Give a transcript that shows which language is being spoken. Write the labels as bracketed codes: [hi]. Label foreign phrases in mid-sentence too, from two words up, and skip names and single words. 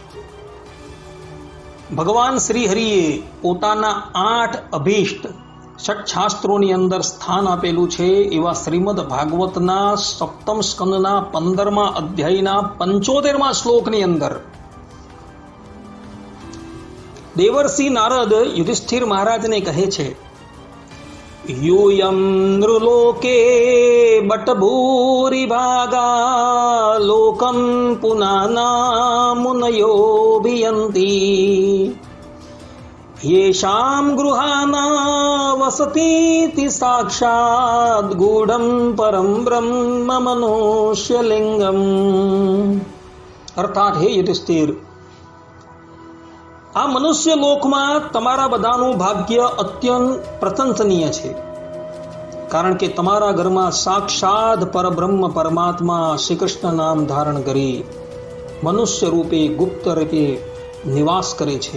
[gu] ભગવાન શ્રી હરિએ પોતાના 8 અભીષ્ટ ષટશાસ્ત્રોની અંદર સ્થાન આપેલું છે એવા શ્રીમદ ભાગવતના 7મ સ્કંદના 15મા અધ્યાયના 75મા શ્લોકની અંદર દેવર્ષિ નારદ યુધિષ્ઠિર મહારાજને કહે છે, [sa] यूयं नृलोके बटभूरि भागा लोकं पुनाना मुनयोभियन्ति येषां गृहाणा वसतीति साक्षात् गूढ़ं परं ब्रह्म मनुष्यलिंगम। अर्थात हे युधिष्ठिर, [gu] આ મનુષ્ય લોકમાં તમારા બધાનું ભાગ્ય અત્યંત પ્રશંસનીય છે, કારણ કે તમારા ઘરમાં સાક્ષાત પરબ્રહ્મ પરમાત્મા શ્રી કૃષ્ણ નામ ધારણ કરી મનુષ્ય રૂપે ગુપ્ત રૂપે નિવાસ કરે છે.